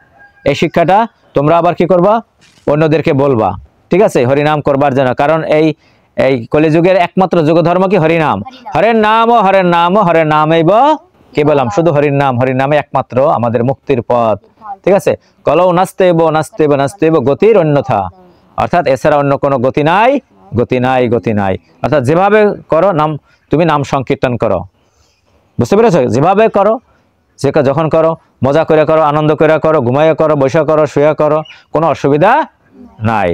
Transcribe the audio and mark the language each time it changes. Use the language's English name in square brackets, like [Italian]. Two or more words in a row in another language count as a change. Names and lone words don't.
[Bangla] এই শিক্ষাটা তোমরা আবার কি করবা, অন্যদেরকে বলবা, ঠিক আছে, হরিনাম করবার জন্য। কারণ এই কলিযুগের একমাত্র যুগধর্ম কি হরিনাম, [Sanskrit] হরের নাম ও হরের নাম ও হরের নামেইব কেবলম, [Bangla] শুধু হরির নাম, হরির নামে একমাত্র আমাদের মুক্তির পথ, ঠিক আছে। [Sanskrit] কলৌ নাস্তেব নাস্তেব নাস্তেব গতির অন্যথা, [Bangla] অর্থাৎ এছাড়া অন্য কোনো গতি নাই, গতি নাই, গতি নাই। অর্থাৎ যেভাবে করো নাম, তুমি নাম সংকীর্তন করো, বুঝতে পেরেছো? যেভাবে করো, যে যখন করো, মজা করে করো, আনন্দ করে করো, ঘুমাইয়া করো, বৈশা করো, শুয়ে করো, কোনো অসুবিধা নাই।